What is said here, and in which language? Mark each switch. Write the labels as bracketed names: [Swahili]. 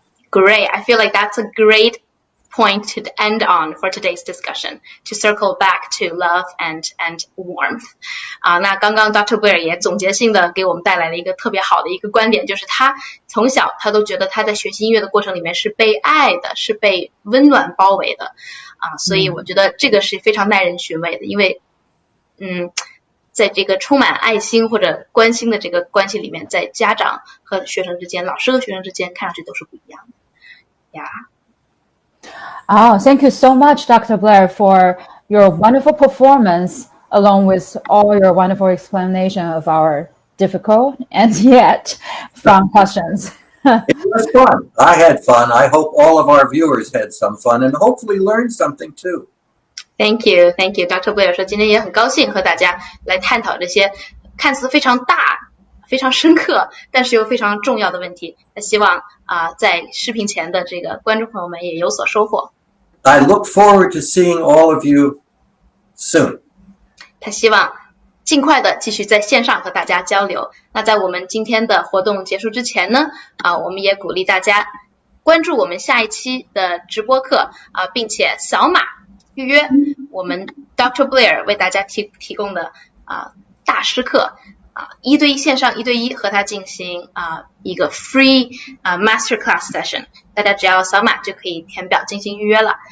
[English] Great. I feel like that's a great point to end on for today's discussion, to circle back to love and warmth. [Chinese] 那刚刚 Dr. Blair 也总结性的给我们带来了一个特别好的一个观点，就是他从小他都觉得他在学习音乐的过程里面是被爱的，是被温暖包围的所以我觉得这个是非常耐人寻味的，因为在这个充满爱心或者关心的这个关系里面，在家长和学生之间，老师和学生之间看上去都是不一样的。 [English] Thank you so much, Dr. Blair, for your wonderful performance, along with all your wonderful explanation of our difficult and yet fun questions. It was fun. I had fun. I hope all of our viewers had some fun and hopefully learned something too. Thank you. Dr. [Chinese] Blair 说今天也很高兴和大家来探讨这些看似非常大、非常深刻，但是又非常重要的问题。那希望在视频前的这个观众朋友们也有所收获。 [English] I look forward to seeing all of you soon. [Chinese] 他希望尽快的继续在线上和大家交流。那在我们今天的活动结束之前呢，我们也鼓励大家关注我们下一期的直播课并且扫码预约我们 Dr. Blair 为大家提供的大师课1对1线上1对1和他进行一个 [English] free masterclass session， [Chinese] 大家只要扫码就可以填表进行预约了。